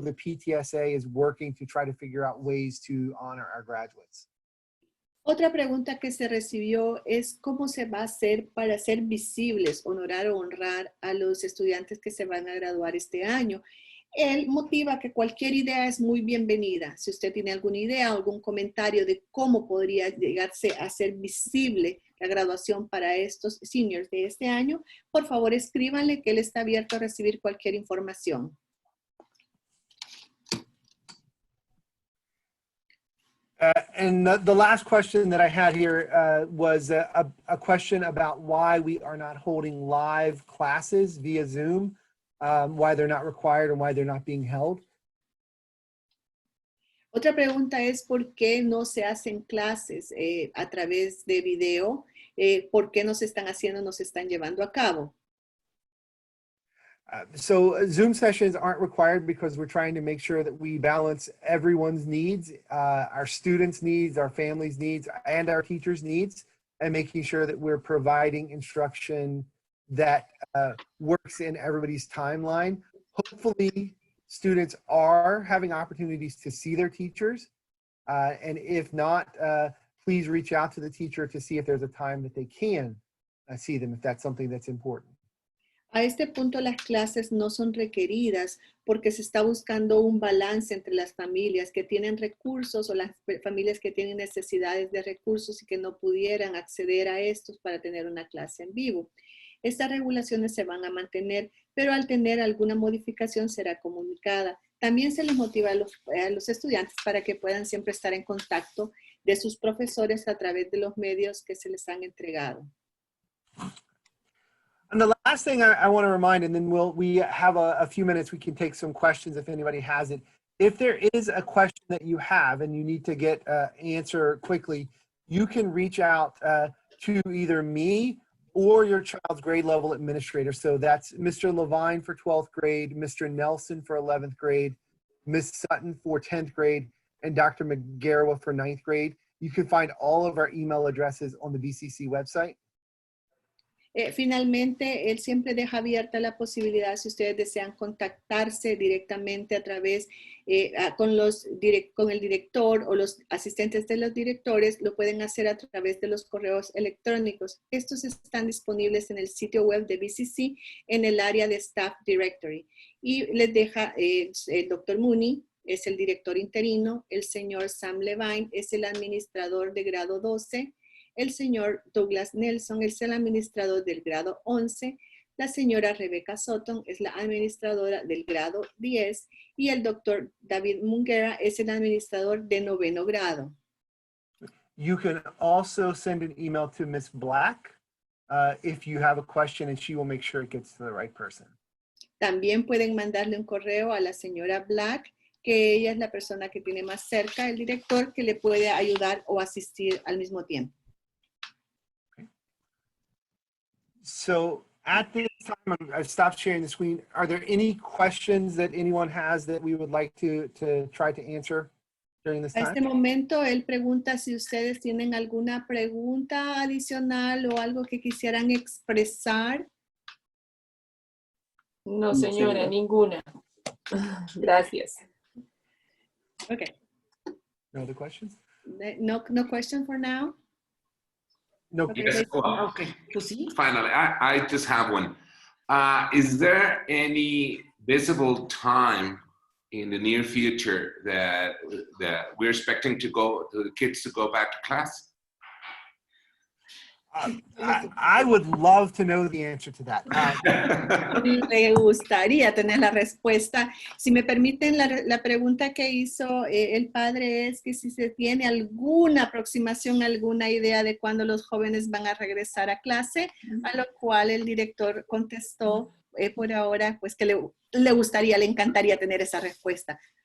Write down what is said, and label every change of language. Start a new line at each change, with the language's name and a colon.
English: The PTSA is working to try to figure out ways to honor our graduates.
Spanish: Otra pregunta que se recibió es cómo se va a hacer para ser visibles, honorar o honrar a los estudiantes que se van a graduar este año. Él motiva que cualquier idea es muy bienvenida. Si usted tiene alguna idea o algún comentario de cómo podría llegarse a ser visible la graduación para estos seniors de este año, por favor escríbanle que él está abierto a recibir cualquier información.
English: And the last question that I had here was a question about why we are not holding live classes via Zoom, why they're not required and why they're not being held.
Spanish: Otra pregunta es por qué no se hacen clases a través de video, por qué no se están haciendo, no se están llevando a cabo.
English: So Zoom sessions aren't required because we're trying to make sure that we balance everyone's needs, our students' needs, our families' needs, and our teachers' needs, and making sure that we're providing instruction that works in everybody's timeline. Hopefully, students are having opportunities to see their teachers, and if not, please reach out to the teacher to see if there's a time that they can see them, if that's something that's important.
Spanish: A este punto las clases no son requeridas porque se está buscando un balance entre las familias que tienen recursos o las familias que tienen necesidades de recursos y que no pudieran acceder a estos para tener una clase en vivo. Estas regulaciones se van a mantener, pero al tener alguna modificación será comunicada. También se les motiva a los estudiantes para que puedan siempre estar en contacto de sus profesores a través de los medios que se les han entregado.
English: And the last thing I want to remind, and then we have a few minutes, we can take some questions if anybody has it. If there is a question that you have and you need to get answer quickly, you can reach out to either me or your child's grade level administrator. So that's Mr. Levine for 12th grade, Mr. Nelson for 11th grade, Ms. Sutton for 10th grade, and Dr. McGarrow for 9th grade. You can find all of our email addresses on the BCC website.
Spanish: Finalmente, él siempre deja abierta la posibilidad, si ustedes desean contactarse directamente a través, con el director o los asistentes de los directores, lo pueden hacer a través de los correos electrónicos. Estos están disponibles en el sitio web de BCC en el área de Staff Directory. Y les deja el Dr. Mooney, es el director interino, el señor Sam Levine es el administrador de grado 12, el señor Douglas Nelson es el administrador del grado 11, la señora Rebecca Sutton es la administradora del grado 10 y el doctor David Munguera es el administrador de 9º grado.
English: You can also send an email to Ms. Black if you have a question, and she will make sure it gets to the right person.
Spanish: También pueden mandarle un correo a la señora Black, que ella es la persona que tiene más cerca, el director, que le puede ayudar o asistir al mismo tiempo.
English: So at this time, I've stopped sharing the screen. Are there any questions that anyone has that we would like to try to answer during this
Spanish: A este
English: time?
Spanish: momento, él pregunta si ustedes tienen alguna pregunta adicional o algo que quisieran expresar. No, señora, ninguna. Gracias.
English: Okay. No other questions? No question for now? No. Okay. Yes, well,
Spanish: Ok, pues sí.
English: finally, I just have one. Is there any visible time in the near future that we're expecting the kids to go back to class? I would love to know the answer to that.
Spanish: Me gustaría tener la respuesta. Si me permiten, la pregunta que hizo el padre es que si se tiene alguna aproximación, alguna idea de cuándo los jóvenes van a regresar a clase, a lo cual el director contestó por ahora, pues que le gustaría, le encantaría tener esa respuesta.